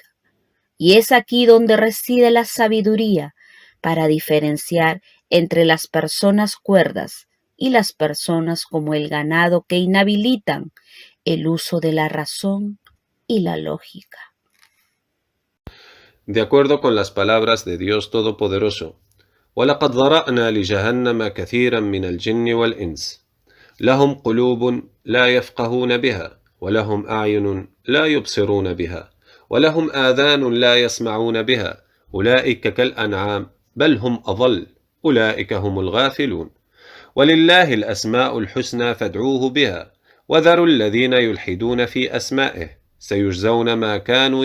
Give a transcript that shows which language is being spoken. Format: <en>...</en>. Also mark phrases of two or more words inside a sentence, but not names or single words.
<es>Y es aquí donde reside la sabiduría para diferenciar entre las personas cuerdas y las personas como el ganado que inhabilitan el uso de la razón y la lógica. De acuerdo con las palabras de Dios Todopoderoso:</es> <ar>وَلَقَدْ ذَرَأْنَا لِجَهَنَّمَ كَثِيرًا مِنَ الْجِنِّ وَالْإِنسِ لَهُمْ قُلُوبٌ لَا يَفْقَهُونَ بِهَا وَلَهُمْ أَعْيُنٌ لَا يُبْصِرُونَ بِهَا وَلَهُمْ آذَانٌ لَا يَسْمَعُونَ بِهَا أُولَئِكَ كَالْأَنْعَامِ بَلْ هُمْ أَضَلُّ أُولَئِكَ هُمُ الْغَافِلُونَ وَلِلَّهِ الْأَسْمَاءُ الْحُسْنَى فادعوه بها وذروا الذين يلحدون في أسمائه سيجزون ما كانوا</ar>